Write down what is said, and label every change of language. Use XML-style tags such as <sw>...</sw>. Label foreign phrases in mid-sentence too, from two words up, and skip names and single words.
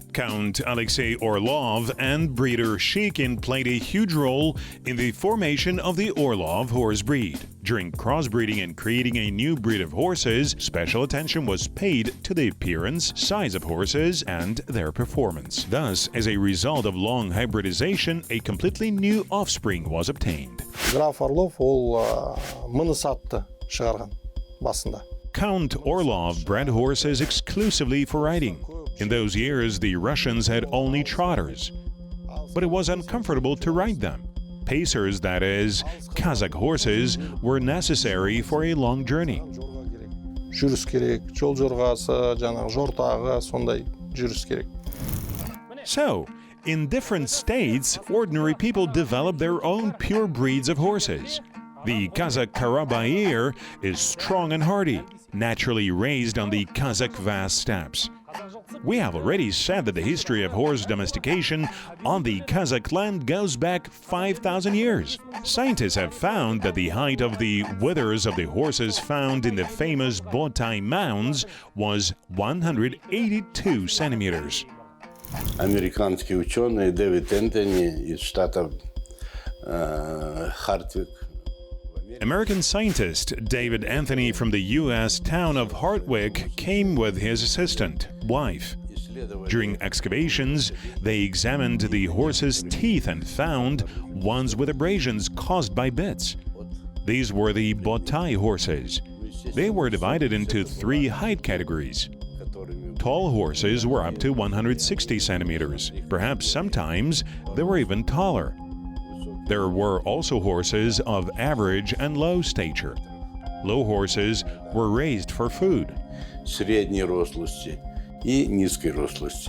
<en>Count Alexei Orlov and breeder Shekin played a huge role in the formation of the Orlov horse breed. During crossbreeding and creating a new breed of horses, special attention was paid to the appearance, size of horses, and their performance. Thus, as a result of long hybridization, a completely new offspring was obtained.</en> <kk>Граф Орлов ол мыныс атты шығарған басында.</kk> <en>Count Orlov bred horses exclusively for riding. In those years, the Russians had only trotters, but it was uncomfortable to ride them. Pacers, that is, Kazakh horses, were necessary for a long journey.</en> <kk>Жүріс керек, жол жорғасы, жаңағы жортағы, сондай жүріс керек.</kk> <en>So, in different states, ordinary people developed their own pure breeds of horses. The Kazakh Karabaiyr is strong and hardy, naturally raised on the Kazakh vast steppes. We have already said that the history of horse domestication on the Kazakh land goes back 5,000 years. Scientists have found that the height of the withers of the horses found in the famous Botai mounds was 182 centimeters.</en> <ru>Американский ученый Дэвид Энтони из штата Хартвик.</ru> <en>American scientist David Anthony from the U.S. town of Hartwick came with his assistant, wife. During excavations, they examined the horse's teeth and found ones with abrasions caused by bits. These were the Botai horses. They were divided into 3 height categories. Tall horses were up to 160 centimeters. Perhaps sometimes they were even taller. There were also horses of average and low stature. Low horses were raised for food.</en> <ru>Средней рослости и низкой рослости.</ru>